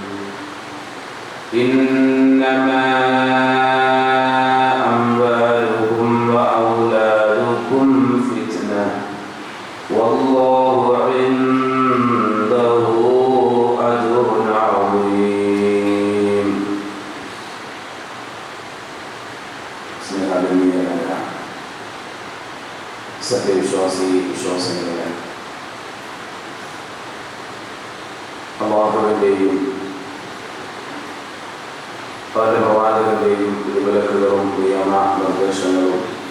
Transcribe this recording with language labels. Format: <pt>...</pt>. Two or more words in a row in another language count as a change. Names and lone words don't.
<ar>إنما أموالكم وأولادكم فتنة والله عنده أجر عظيم.</ar> <ml>സ്നേഹാദരണീയരായ സത്യവിശ്വാസികളെ, അല്ലാഹുവിൻ്റെയും അവരുടെ പ്രവാചകന്റെയും വിലക്കുകളും നിയമ നിർദ്ദേശങ്ങളും</ml>